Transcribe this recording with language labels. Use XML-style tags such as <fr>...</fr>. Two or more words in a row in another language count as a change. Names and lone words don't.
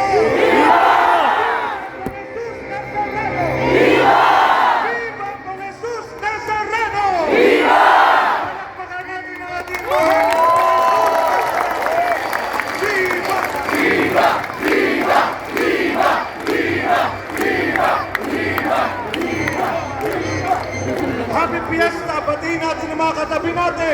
<es>¡Viva! ¡Viva con Jesús Nazareno! ¡Viva!</es> <tl>Palakpakan natin ang ating Panginoon!</tl> <es>¡Viva! ¡Viva! ¡Viva! ¡Viva! ¡Viva! ¡Viva! ¡Viva! ¡Viva!</es> <en>Happy Fiesta!</en> <tl>Batiin natin ang mga katabi natin!</tl>